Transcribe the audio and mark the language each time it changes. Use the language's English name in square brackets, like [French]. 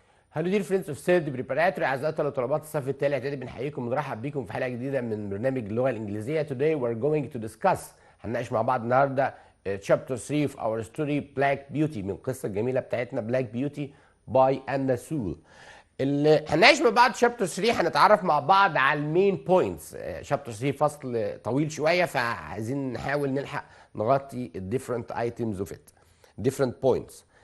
[English] hello dear friends of third preparatory, [Arabic] اعزائي طلبات الصف الثالث اعدادي، بنحييكم ونرحب بيكم في حلقه جديده من برنامج اللغه الانجليزيه. [English] Today we're going to discuss، [Arabic] هنناقش مع بعض النهارده [English] chapter 3 في our story Black Beauty، [Arabic] من القصه الجميله بتاعتنا [English] Black Beauty by Anna Sewell. [Arabic] اللي هنناقش مع بعض chapter 3 هنتعرف مع بعض على [English] المين بوينتس. [Arabic] chapter 3 فصل طويل شويه، فعايزين نحاول نلحق نغطي [English] different items of it، different points.